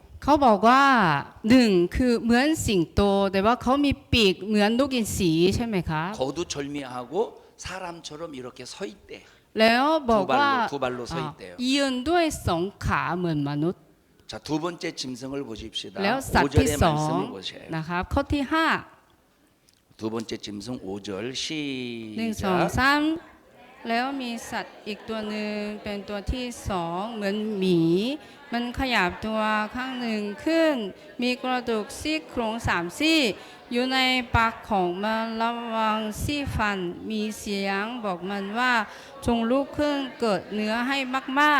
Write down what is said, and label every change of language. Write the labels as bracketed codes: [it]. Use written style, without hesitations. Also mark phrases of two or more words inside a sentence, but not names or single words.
[th] เขาบอกว่า1คือเหมือนสิงโตแต่ว่าเขามีปีกเหมือนนกอินทรีใช่ไหมคะ [ko] 거두절미하고 사람처럼 이렇게 서 있대. [th] แล้วบอกว่า [ko] 두 발로 서 있대요. [th] ยืนด้วย2 ขาเหมือนมนุษย์ [ko] 자, 두 번째 짐승을 보십시다. [th] แล้วสัตว์ที่ [ko] 5절의 말씀을 보세요. [th] 2 นะครับข้อที่ [ko] 두 번째 짐승 5절 [th] 5 1 [ko] 시작. [th] 2 3 แล้วมีสัตว์อีกตัวหนึ่งเป็นตัวที่ 2เหมือนหมีมันขยับตัวข้างหนึ่งขึ้น มีกระดูกซี่โครง3 ซี่อยู่ในปากของมันระวังซี่ฟันมีเสียงบอกมันว่าจงลุกขึ้นเกิดเนื้อให้มาก